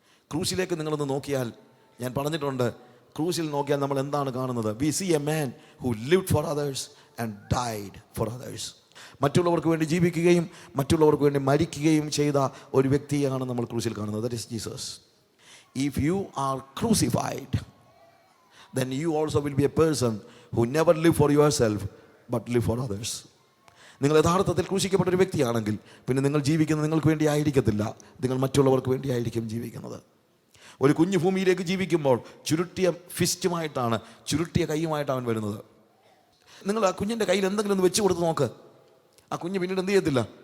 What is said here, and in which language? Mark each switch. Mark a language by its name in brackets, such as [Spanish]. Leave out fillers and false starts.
[Malayalam] ക്രൂശിലേക്ക് നിങ്ങളൊന്ന് നോക്കിയാൽ, ഞാൻ പറഞ്ഞിട്ടുണ്ട്, ക്രൂശിൽ നോക്കിയാൽ നമ്മൾ എന്താണ് കാണുന്നത്? [English] We see a man who lived for others and died for others. [Malayalam] മറ്റുള്ളവർക്ക് വേണ്ടി ജീവിക്കുകയും മറ്റുള്ളവർക്ക് വേണ്ടി മരിക്കുകയും ചെയ്ത ഒരു വ്യക്തിയാണ് നമ്മൾ ക്രൂശിൽ കാണുന്നത്. [English] That is Jesus. If you are crucified, then you also will be a person who never live for yourself but live for others. [Malayalam] നിങ്ങൾ യഥാർത്ഥത്തിൽ ക്രൂശിക്കപ്പെട്ട ഒരു വ്യക്തിയാണെങ്കിൽ പിന്നെ നിങ്ങൾ ജീവിക്കുന്നത് നിങ്ങൾക്ക് വേണ്ടി ആയിരിക്കത്തില്ല, നിങ്ങൾ മറ്റുള്ളവർക്ക് വേണ്ടി ആയിരിക്കും ജീവിക്കുന്നത്. ഒരു കുഞ്ഞു ഭൂമിയിലേക്ക് ജീവിക്കുമ്പോൾ ചുരുട്ടിയ ഫിസ്റ്റുമായിട്ടാണ്, ചുരുട്ടിയ കൈയുമായിട്ടാണ് അവൻ വരുന്നത്. നിങ്ങൾ ആ കുഞ്ഞിൻ്റെ കയ്യിൽ എന്തെങ്കിലും ഒന്ന് വെച്ച് കൊടുത്ത് നോക്ക്, ആ കുഞ്ഞ് പിന്നീട് എന്ത് ചെയ്യത്തില്ല?